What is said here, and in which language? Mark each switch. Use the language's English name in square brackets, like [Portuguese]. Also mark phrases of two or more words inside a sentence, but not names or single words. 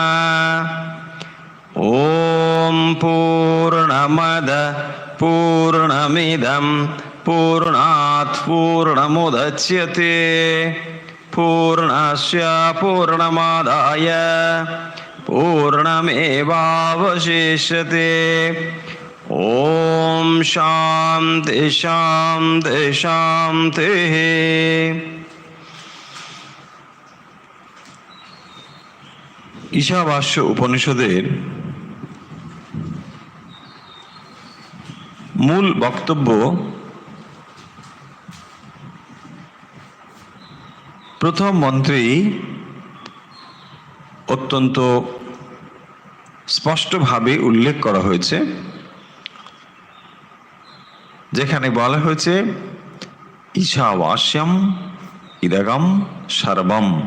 [Sanskrit] ॐ पूर्णमद पूर्णमिदं पूर्णात् पूर्णमुदच्यते पूर्णस्य पूर्णमादाय पूर्णमेवावशिष्यते। ॐ शान्ति शान्ति शान्तिः। [Bangla] ঈশাবাস্য উপনিষদের মূল বক্তব্য প্রথম মন্ত্রেই অত্যন্ত স্পষ্টভাবে উল্লেখ করা হয়েছে, যেখানে বলা হয়েছে [Sanskrit] ईशावास्यम् इदं सर्वम्।